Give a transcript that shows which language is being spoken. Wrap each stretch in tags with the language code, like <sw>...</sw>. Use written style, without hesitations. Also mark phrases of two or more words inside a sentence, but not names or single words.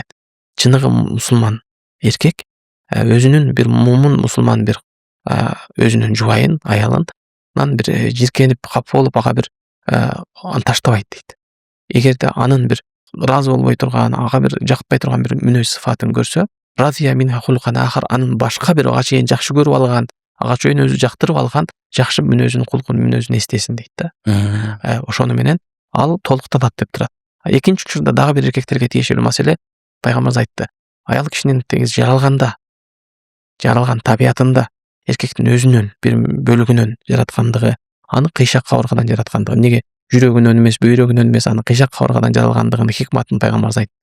<ky>Чыныгы мусулман эркек өзүнүн бир мумун мусулман бир өзүнүн жубайын, аялынан бир жиркенип капа болуп ага бир аны таштабайт дейт. Эгерде анын бир ыраазы болбой турган, ага бир жакпай турган бир мүнөз сыфатын көрсө,</ky> <ar>رضي منها خلقا آخر,</ar> <ky>anын башка бир ага чейин жакшы көрүп алган, ага чейин өзү жактырып алган жакшы мүнөзүн, кулкун мүнөзүн эстесин дейт да. Ошону менен ал толуктанат деп турат. Экинчи учурда дагы бир эркектерге тиешелүү маселе, пайгамбарыбыз айтты. Аял кишинин тегиз жаралган табиятында эркектин өзүнөн бир бөлүгүнөн жараткандыгы, аны кыйшак кабыргадан жараткандыгы, эмнеге жүрөгүнөн эмес, бөйрөгүнөн эмес, аны кыйшак кабыргадан жаралгандыгынын хикматын пайгамбарыбыз айтты.</ky>